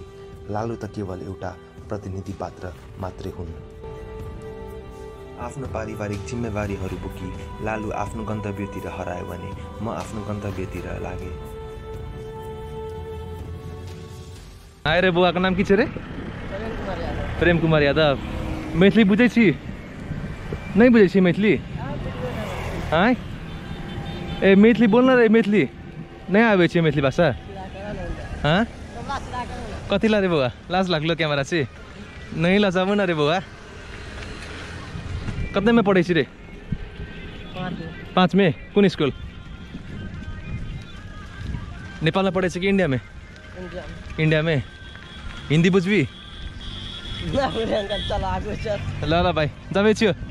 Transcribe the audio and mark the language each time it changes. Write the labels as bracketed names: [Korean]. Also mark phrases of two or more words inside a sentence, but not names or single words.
[Nepali] लालु त केवल एउटा प्रतिनिधि पात्र मात्रै हुन्. आफ्नो पारिवारिक जिम्मेवारीहरू बोकी लालु आफ्नो गन्तव्यतिर हरायो भने म आफ्नो गन्तव्यतिर लागेँ. आएर बुवाको नाम के छ रे? [Maithili] प्रेम कुमार यादव. मैथिली बुझै छी? नहीं बुझै छी मैथिली? हाँ ए मैथिली बोल्न रे. मैथिली नहीं आवे छी मैथिली भाषा? हाँ कति ला रे बुवा? लाज लाग्लो क्यामेरा चाहिँ नहीं लजाऊ न रे बुवा. कतने में पढ़े रे? 5 में कुन स्कूल? नेपाल में पढ़े कि इंडिया में? इंडिया में. हिंदी बुझ्बी? ल ल भाइ जाबै छियो.